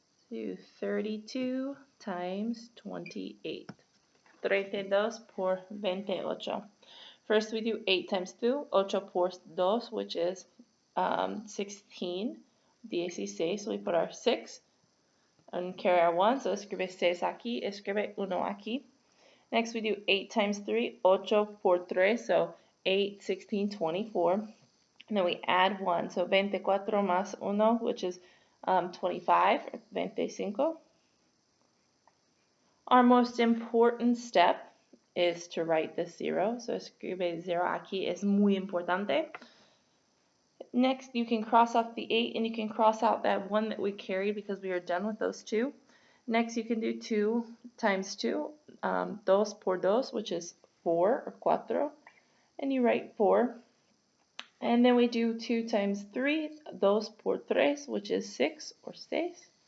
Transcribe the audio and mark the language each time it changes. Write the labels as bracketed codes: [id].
[en] Do 32 times 28. [es] 32 por 28. [en] First we do 8 times 2, [es] 8 por 2, [en] which is 16, 16. So we put our 6 and carry our 1. [es] So escribe 6 aquí, escribe 1 aquí. [en] Next we do 8 times 3, [es] 8 por 3, [en] so 8, 16, 24. And then we add 1, so [es] 24 más 1, [en] which is 25, or 25. Our most important step is to write the 0. [es] So escribe 0 aquí, es muy importante. [en] Next, you can cross off the 8 and you can cross out that 1 that we carried because we are done with those 2. Next, you can do 2 times 2, [es] 2 por 2, [en] which is 4, or 4. And you write 4. And then we do 2 times 3, [es] 2 por 3, [en] which is 6, or 6.